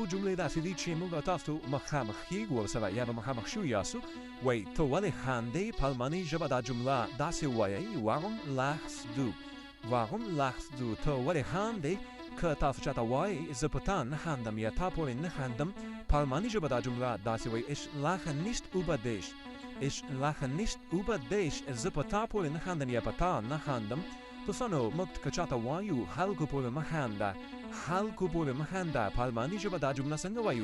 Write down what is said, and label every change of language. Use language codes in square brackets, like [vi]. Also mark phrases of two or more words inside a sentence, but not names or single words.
[ps] جملې داسې دي چې موږ او تاسو مخامخ کېږو ورسره یا به مخامخ شوي یاستو. وایي ته ولې خاندې؟ په الماني ژبه دا جمله داسې وایئ [de] Warum lachst du? Warum lachst du? [ps] ته ولې خاندې؟ که تاسو چاته وایئ زه په تا نه خاندم یا تا پورې نه خاندم، په الماني ژبه دا جمله داسې وایي [de] Ich lache nicht über dich. Ich lache nicht über dich. [ps] زه په تا پورې نه خاندم یا په تا نه خاندم. دوستانو موږ که چاته وایو خلکو پورې مه خانده، خلکو پورې مه خانده، په الماني ژبه دا جمله څنګه وایو؟